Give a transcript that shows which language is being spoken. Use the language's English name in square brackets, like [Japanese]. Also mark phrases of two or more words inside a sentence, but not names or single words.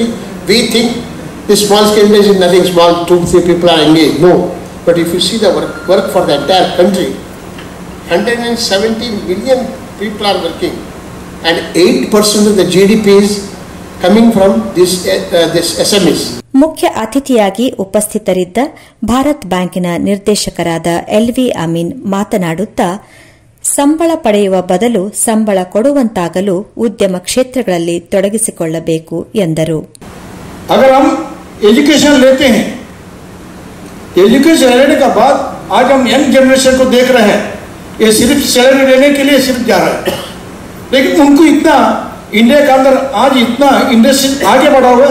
[English] We think the small scale industry is nothing small, 2-3 people are engaged. No. But if you see the work for the entire country, 117 million people are working, and 8% of the GDP is coming from this SMEs. [Kannada] ಮುಖ್ಯ ಅತಿಥಿಯಾಗಿ ಉಪಸ್ಥಿತರಿದ್ದ ಭಾರತ್ ಬ್ಯಾಂಕಿನ ನಿರ್ದೇಶಕರಾದ ಎಲ್ವಿ ಅಮೀನ್ ಮಾತನಾಡುತ್ತಾ, ಸಂಬಳ ಪಡೆಯುವ ಬದಲು ಸಂಬಳ ಕೊಡುವಂತಾಗಲು ಉದ್ಯಮ ಕ್ಷೇತ್ರಗಳಲ್ಲಿ ತೊಡಗಿಸಿಕೊಳ್ಳಬೇಕು ಎಂದರು. [Hindi] अगर हम एजुकेशन लेते हैं, एजुकेशन लेने के बाद आज हम [English] young generation [Hindi] को देख रहे हैं, ये सिर्फ सैलरी लेने के लिए सिर्फ जा रहा है, लेकिन उनको इतना इंडिया के अंदर आज इतना इंडस्ट्री आगे बढ़ा हुआ है.